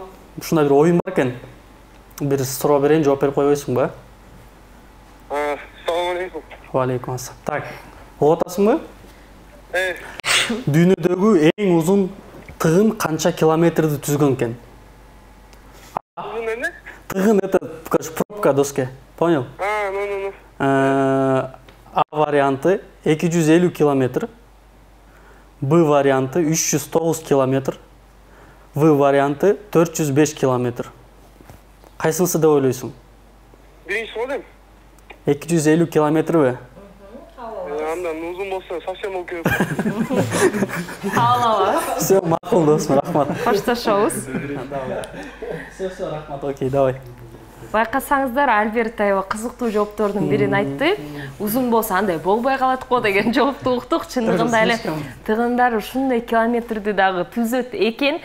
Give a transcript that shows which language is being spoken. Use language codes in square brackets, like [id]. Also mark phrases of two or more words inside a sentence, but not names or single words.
[ky] Ушундай бир оюн бар экен. Бир суроо берейин, жооп берип койбойсуңбу? Салам алейкум. Алейкум ассалам. Так, угуп атасыңбы? Дүйнөдөгү эң узун тыгын канча километрди түзгөн экен? [ru] Тыгын это, пробка доске. Понял? [ky] А варианты 250 километр. Б варианты 309 километр. В варианты 405 километр. Кайсынысы деп ойлойсуң? Биринчи го дейм. 250 километрби? Андан узун болсо [ru] Все, совсем окей. [ky] Алло. [ru] Все, [kk] мақұл досым, рахмат. Қошташабыз. [ru] Все, рахмат, окей, давай. [ky] Байқасаңыздар, Альберт аябай кызыктуу жооптордун бирин айтты. Узун болсо андай болбой калат го деген жоопту уктук. Чындыгында эле тыгындар ушундай километрди дагы түзөт экен.